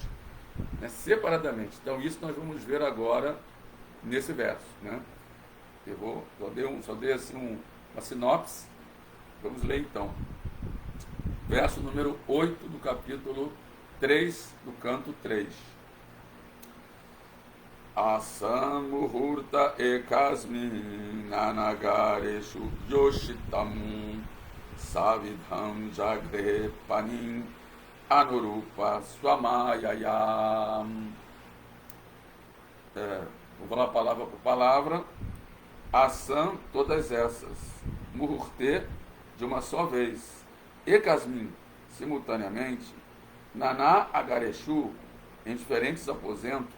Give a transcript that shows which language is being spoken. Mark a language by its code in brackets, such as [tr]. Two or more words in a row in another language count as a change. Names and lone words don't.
[pt] Né? Separadamente. Então isso nós vamos ver agora nesse verso. Né? Só dei assim uma sinopse. Vamos ler então. Verso número 8 do capítulo 3, do canto 3. [sa] आसां मुहूर्त एकस्मिन् नानागारेषु योषितां सविधं जगृहे पाणीन् अनुरूपः स्वमायया. [pt] Vou falar palavra por palavra. Asam, todas essas. Muhurte, de uma só vez. Ekasmin, simultaneamente. Naná agareshu, em diferentes aposentos.